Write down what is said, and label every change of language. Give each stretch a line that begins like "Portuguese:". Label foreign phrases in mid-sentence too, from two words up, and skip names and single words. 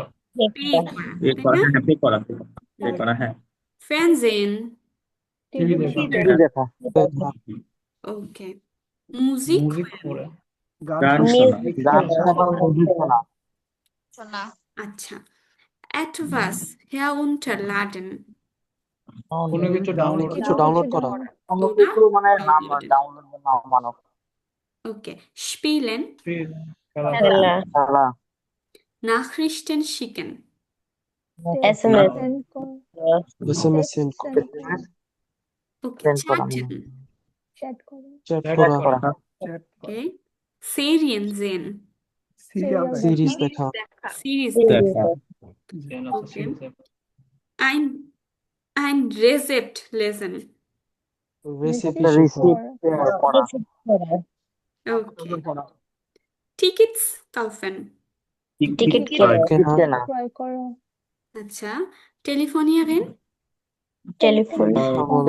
Bangla: পে করা, পে তাই করা, না? হ্যাঁ পে করা, পে হুম। করা, হ্যাঁ। Fernsehen। টিভি টিভি দেখা, দেখা। টিভি দেখা। দেখা। ওকে, Musik মিউজিক hören। পড়ে, গান গান শোনা। শোনা। মিউজিক গান শোনা, শোনা বা মিউজিক শোনা। আচ্ছা,
German: etwas herunterladen
Bangla: কোনো কোনো কিছু কিছু ডাউনলোড ডাউনলোড কিছু কোনো করা। কিছু ডাউনলোড করা। ডাউন কোনো oder কিছু মানে নাম downloaden। ডাউনলোড বা নামানো। ওকে, spielen, খেলাধুলা, খেলা। খেলা। খেলা।
German: Nachrichten schicken।
Bangla: এসএমএস। সেন্ড করা। এসএমএস টেক্সট সেন্ড সেন্ড করা। করা। ওকে, সেন্ড করা। chatten। চ্যাট করা। চ্যাট চ্যাট করা। করা, করা। চ্যাট ওকে, করা।
German: Serien sehen।
Bangla: সিরিয়াল সিরিয়াল দেখা। সিরিজ দেখা। দেখা। Series দেখা। জি। আচ্ছা ওকে, সিরিজ দেখা,
German: ein Rezept lesen।
Bangla: রেসিপি রিসিপ্ট শেখা। রিসিপ্ট পড়া। পড়া। ওকে,
German: Tickets kaufen।
Bangla: টিকিট টিকিট টিকিট ক্রয়। টিকিট কেনা। কেনা। ক্রয় করা। আচ্ছা, telefonieren। টেলিফোন। টেলিফোন কথা করা।